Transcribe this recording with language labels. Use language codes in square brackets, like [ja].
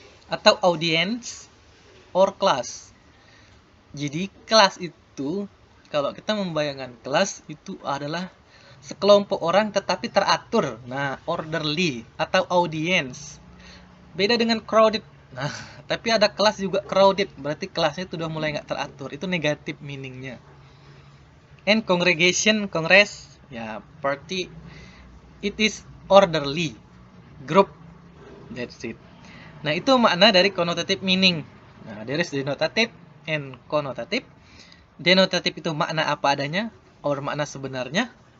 [id] Atau audience or class. Jadi kelas itu, kalau kita membayangkan kelas itu adalah sekelompok orang tetapi teratur. Nah, orderly atau audience. Beda dengan crowded. Nah, tapi ada kelas juga crowded, berarti kelasnya itu udah mulai nggak teratur. Itu negatif meaningnya. [en] And congregation, kongres, ya party, it is orderly. Group, that's it. [id] Nah, itu makna dari [en] connotative meaning. Nah, there is denotative and connotative. [id] Denotatif itu makna apa adanya, or makna sebenarnya.